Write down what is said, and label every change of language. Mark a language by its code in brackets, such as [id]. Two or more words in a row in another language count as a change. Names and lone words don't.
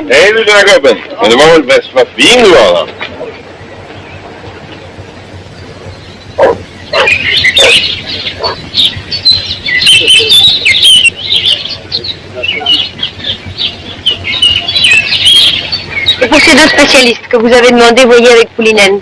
[sv] Hej du lilla gubben. Men det var väl bäst vad fin du var, va? [fr] Et pour ces deux spécialistes que vous avez demandé, voyez avec Poulinen.